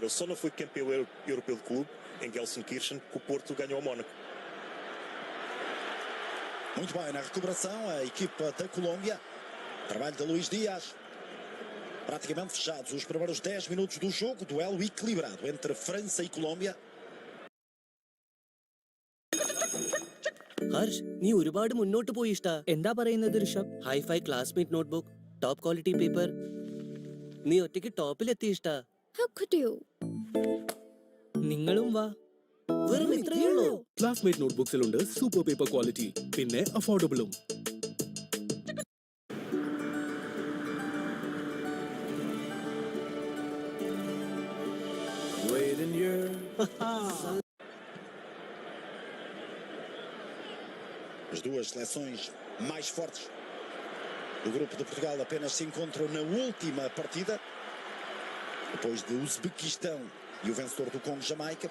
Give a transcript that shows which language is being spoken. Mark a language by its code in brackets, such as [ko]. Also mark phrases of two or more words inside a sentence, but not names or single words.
[pt] Ele só não foi campeão europeu de clube em Gelsenkirchen, que o Porto ganhou ao Mónaco. Muito bem, na recuperação, a equipa da Colômbia. Trabalho de Luís Dias. Praticamente fechados os primeiros 10 minutos do jogo. Duelo equilibrado entre França e Colômbia. [ml] ഹർഷ് നീ ഒരുപാട് മുന്നോട്ട് പോയി ഇഷ്ടാ എന്താ പറയുന്നത് ഋഷഭ് ഹൈഫൈ ക്ലാസ്മേറ്റ് [en] notebook top quality paper [ml] നീ ഒറ്റയ്ക്ക് ടോപ്പിലെത്തി ഇഷ്ടാ [en] How could you? [ml] നിങ്ങളും വാ വെറും ഇത്രയേ ഉള്ളൂ ക്ലാസ്മേറ്റ് നോട്ട്ബുക്സിലുണ്ട് [en] super paper quality [ml] പിന്നെ അഫോർഡബിളും. [pt] As duas seleções mais fortes do grupo de Portugal apenas se encontram na última partida, depois de Uzbequistão e o vencedor do Congo, Jamaica.